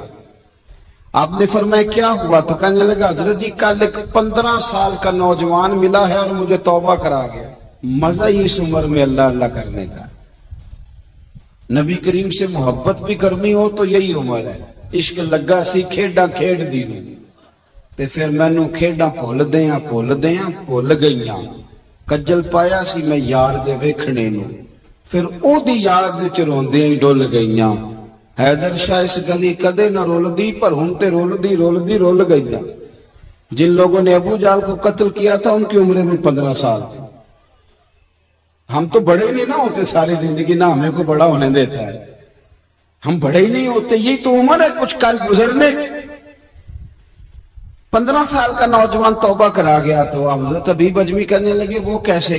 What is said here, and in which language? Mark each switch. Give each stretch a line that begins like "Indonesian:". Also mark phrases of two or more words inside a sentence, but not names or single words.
Urdu: آپ نے فرمایا کیا ہوا؟ تو کہنے لگا حضرت جی کل ایک 15 سال کا نوجوان ملا ہے اور مجھے توبہ کرا گیا۔ مزہ ہی اس عمر میں اللہ اللہ کرنے کا، نبی کریم سے محبت بھی کرنی ہو تو یہی عمر ہے۔
Punjabi: عشق لگا سی کھیڈاں کھیڈ دی تے پھر مینوں کھیڈاں بھول گئیاں، کجل پایا سی میں یار دے ویکھنے نو، پھر او دی یاد وچ روندیاں ہی ڈول گئیاں۔ حیدر شاہ اس گلی کدے نہ رول دی، پر ہن تے رول گئیاں۔
Urdu: جن لوگوں نے ابو جہل کو قتل کیا تھا ان کی عمریں بھی 15 سال تھی۔ ہم تو بڑے نہیں نہ ہوتے ساری زندگی، نہ ہمیں کو بڑا ہونے دیتا ہے، ہم بڑے ہی نہیں ہوتے، یہی تو عمر ہے کچھ کل گزرنے۔ 15 سال کا نوجوان توبہ کرا گیا تو حضرت حبیب اجمی کہنے لگے وہ کیسے؟